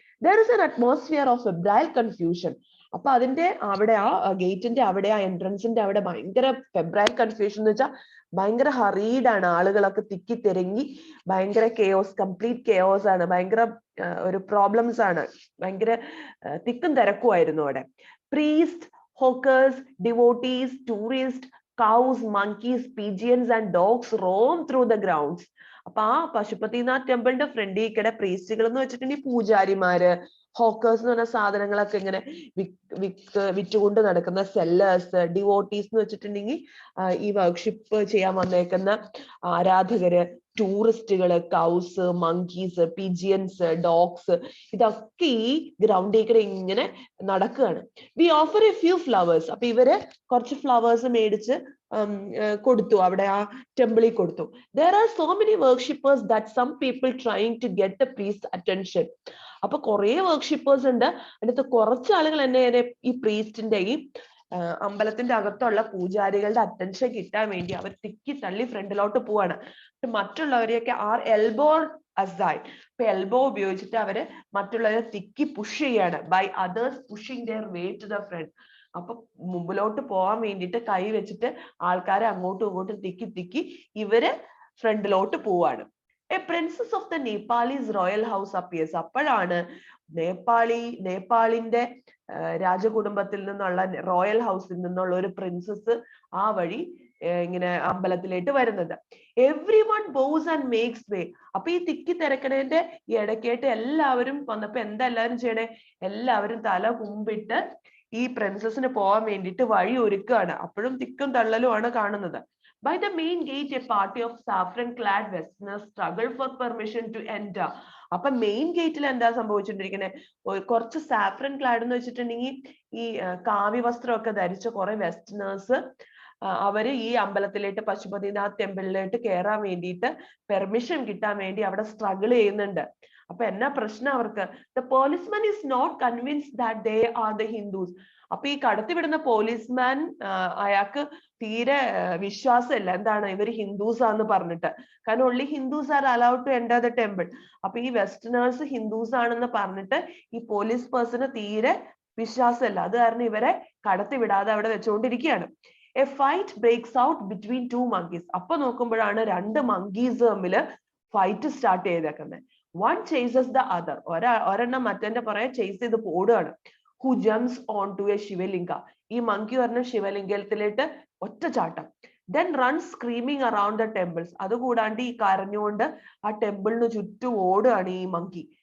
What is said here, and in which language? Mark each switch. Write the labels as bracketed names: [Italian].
[English] There is an atmosphere of febrile confusion. [Malayalam] അപ്പൊ അതിന്റെ അവിടെ ആ ഗേറ്റിന്റെ അവിടെ ആ എൻട്രൻസിന്റെ അവിടെ ഭയങ്കര ഫെബ്രൈൽ കൺഫ്യൂഷൻ എന്ന് വെച്ചാൽ ഭയങ്കര ഹറീഡ് ആണ്. ആളുകളൊക്കെ തിക്കി തിരങ്ങി ഭയങ്കര കെയോസ്, കംപ്ലീറ്റ് കെയോസ് ആണ്. ഭയങ്കര ഒരു പ്രോബ്ലംസ് ആണ്. ഭയങ്കര തിക്കും തിരക്കുമായിരുന്നു അവിടെ. [English] Priest, hawkers, devotees, tourist, cows, monkeys, pigeons and dogs roam through the grounds. [Malayalam] അപ്പൊ ആ പശുപതിനാഥ് ടെമ്പിളിന്റെ ഫ്രണ്ടിൽ പ്രീസ്റ്റുകൾ എന്ന് വെച്ചിട്ടുണ്ടെങ്കിൽ പൂജാരിമാര്, ഹോക്കേഴ്സ് എന്ന് പറഞ്ഞ സാധനങ്ങളൊക്കെ ഇങ്ങനെ വിറ്റുകൊണ്ട് നടക്കുന്ന സെല്ലേഴ്സ്, ഡിവോട്ടീസ് എന്ന് വെച്ചിട്ടുണ്ടെങ്കിൽ ഈ വർക്ക്ഷിപ്പ് ചെയ്യാൻ വന്നേക്കുന്ന ആരാധകര്, ടൂറിസ്റ്റുകള്, കൗസ്, മങ്കീസ്, പിജിയൻസ്, ഡോഗ്സ്, ഇതൊക്കെ ഈ ഗ്രൗണ്ടിൽ ഇങ്ങനെ നടക്കുകയാണ്. [English] We offer a few flowers. [Malayalam] അപ്പൊ ഇവര് കുറച്ച് ഫ്ലവേഴ്സ് മേടിച്ച് കൊടുത്തു, അവിടെ ആ ടെമ്പിളിൽ കൊടുത്തു. [English] There are so many worshippers that some people trying to get the priest's attention. [Malayalam] അപ്പൊ കുറെ വർക്ക്ഷിപ്പേഴ്സ് ഉണ്ട്. അതിനകത്ത് കുറച്ച് ആളുകൾ ഈ പ്രീസ്റ്റിന്റെ ഈ അമ്പലത്തിന്റെ അകത്തുള്ള പൂജാരികളുടെ അറ്റൻഷൻ കിട്ടാൻ വേണ്ടി അവർ തിക്കി തള്ളി ഫ്രണ്ടിലോട്ട് പോവാണ്. മറ്റുള്ളവരെയൊക്കെ [English] are elbow aside, [Malayalam] ഇപ്പൊ എൽബോ ഉപയോഗിച്ചിട്ട് അവര് മറ്റുള്ളവരെ തിക്കി പുഷ് ചെയ്യാണ്. [English] By others pushing their way to the front. [Malayalam] അപ്പൊ മുമ്പിലോട്ട് പോകാൻ വേണ്ടിയിട്ട് കൈ വെച്ചിട്ട് ആൾക്കാരെ അങ്ങോട്ടും ഇങ്ങോട്ടും തിക്കി തിക്കി ഇവര് ഫ്രണ്ടിലോട്ട് പോവാണ്. [English] A princess of the Nepalese royal house appears. [Malayalam] അപ്പോഴാണ് നേപ്പാളിന്റെ രാജകുടുംബത്തിൽ നിന്നുള്ള റോയൽ ഹൗസിൽ നിന്നുള്ള ഒരു പ്രിൻസസ് ആ വഴി ഇങ്ങനെ അമ്പലത്തിലേക്ക് വരുന്നത്. [English] Everyone bows and makes way. [Malayalam] അപ്പൊ ഈ തിക്കി തിരക്കണേന്റെ ഈ ഇടയ്ക്കായിട്ട് എല്ലാവരും വന്നപ്പോ എന്താ എല്ലാവരും ചെയ്യണേ? എല്ലാവരും തല കുമ്പിട്ട് ഈ പ്രിൻസസിന് പോകാൻ വേണ്ടിയിട്ട് വഴി ഒരുക്കുകയാണ്. അപ്പോഴും തിക്കും തള്ളലുമാണ് കാണുന്നത്. [English] By the main gate, a party of saffron-clad Westerners struggled for permission to enter. [Malayalam] അപ്പൊ മെയിൻ ഗേറ്റിൽ എന്താ സംഭവിച്ചുകൊണ്ടിരിക്കുന്നത്? കുറച്ച് സാഫ്രൻ ക്ലാഡ് എന്ന് വെച്ചിട്ടുണ്ടെങ്കിൽ ഈ കാവ്യ വസ്ത്രമൊക്കെ ധരിച്ച കുറെ വെസ്റ്റേണേഴ്സ് അവര് ഈ അമ്പലത്തിലേക്ക് പശുപതിനാഥ് ടെമ്പിളിലേക്ക് കയറാൻ വേണ്ടിയിട്ട് പെർമിഷൻ കിട്ടാൻ വേണ്ടി അവിടെ സ്ട്രഗിൾ ചെയ്യുന്നുണ്ട്. അപ്പൊ എന്നാ പ്രശ്നം അവർക്ക്? [English] The policeman is not convinced that they are the Hindus. [Malayalam] അപ്പൊ ഈ കടത്തിവിടുന്ന പോലീസ്മാൻ അയാൾക്ക് തീരെ വിശ്വാസമില്ല, എന്താണ് ഇവര് ഹിന്ദുസ് ആന്ന് പറഞ്ഞിട്ട്. കാരണം [English] only Hindus are allowed to enter the temple. [Malayalam] അപ്പൊ ഈ വെസ്റ്റേണേഴ്സ് ഹിന്ദുസ് ആണെന്ന് പറഞ്ഞിട്ട് ഈ പോലീസ് പേഴ്സണ് തീരെ വിശ്വാസമില്ല. അത് കാരണം ഇവരെ കടത്തിവിടാതെ അവിടെ വെച്ചുകൊണ്ടിരിക്കുകയാണ്. [English] A fight breaks out between two monkeys. [Malayalam] അപ്പൊ നോക്കുമ്പോഴാണ് രണ്ട് മങ്കീസ് തമ്മിൽ ഫൈറ്റ് സ്റ്റാർട്ട് ചെയ്തേക്കുന്നത്. [English] One chases the other. [Malayalam] ഒരെണ്ണം മറ്റേ പുറകെ ചേസ് ചെയ്ത് ഓടുകയാണ്. [English] Who jumps onto a Shivalinga. [Malayalam] ഈ മങ്കി പറഞ്ഞ ശിവലിംഗത്തിലേക്ക് ഒറ്റ ചാട്ടം. [English] Then runs screaming around the temples. [Malayalam] അതുകൂടാണ്ട് ഈ കരഞ്ഞുകൊണ്ട് ആ ടെമ്പിളിന് ചുറ്റും ഓടുകയാണ് ഈ മങ്കി.